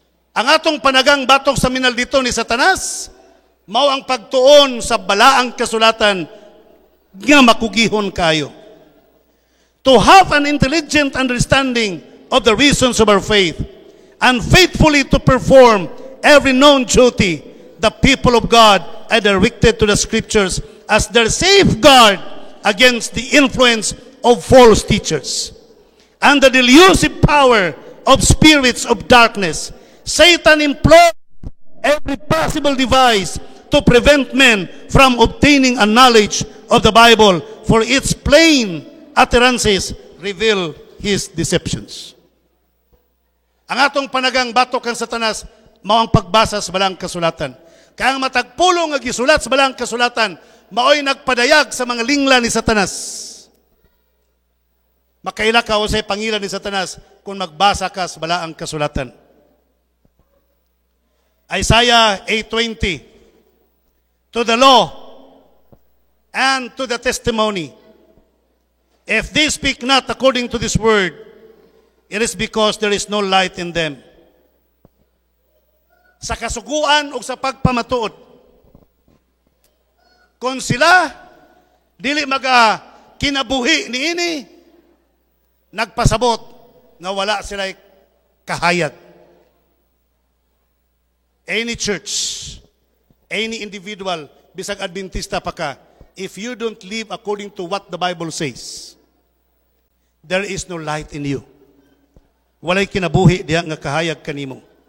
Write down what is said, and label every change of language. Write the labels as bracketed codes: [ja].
[ceb] Ang atong panagang batok sa minaldito ni Satanas, mao ang pagtuon sa balaang kasulatan nga makugihon kayo. [en] To have an intelligent understanding of the reasons of our faith and faithfully to perform every known duty, the people of God are directed to the scriptures as their safeguard against the influence of false teachers and the delusive power of spirits of darkness. Satan employs every possible device to prevent men from obtaining a knowledge of the Bible, for its plain utterances reveal his deceptions. [ceb] Ang atong panagang batok kang Satanas, mao ang pagbasa sa balang kasulatan. Kaya ang matagpulong nga gisulat sa balang kasulatan, mao'y nagpadayag sa mga lingla ni Satanas. Makaila ka o sa pangilan ni Satanas kung magbasa ka sa balaang kasulatan. [en] Isaiah 8:20, to the law and to the testimony, if they speak not according to this word, it is because there is no light in them. [ceb] Sa kasuguan o sa pagpamatuod, kung sila dili kinabuhi niini, nagpasabot na wala sila kahayag. [en] Any church, any individual, [ceb] bisag Adventista pa ka, [en] if you don't live according to what the Bible says, there is no light in you. [ceb] Walay kinabuhi diha nga kahayag kanimo.